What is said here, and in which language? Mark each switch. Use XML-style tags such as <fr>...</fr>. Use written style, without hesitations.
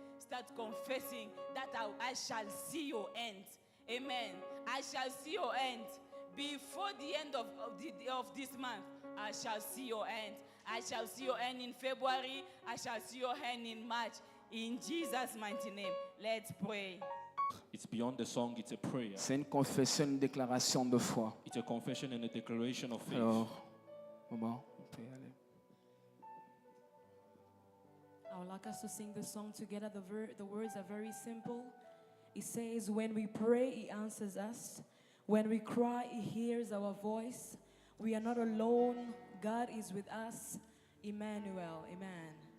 <en>Start confessing that I shall see your end. Amen. I shall see your end. Before the end of this month, I shall see your end. I shall see your end in February. I shall see your end in March. In Jesus' mighty name, let's pray. It's beyond the song, it's a prayer.</en> <fr>C'est une confession, une déclaration de foi.</fr> <en>It's a confession and a declaration of faith.</en> <fr>Alors, maman, on peut y aller.</fr> <en>I would like us to sing the song together. The words are very simple. It says, when we pray, he answers us. When we cry, he hears our voice. We are not alone. God is with us. Emmanuel. Amen.</en>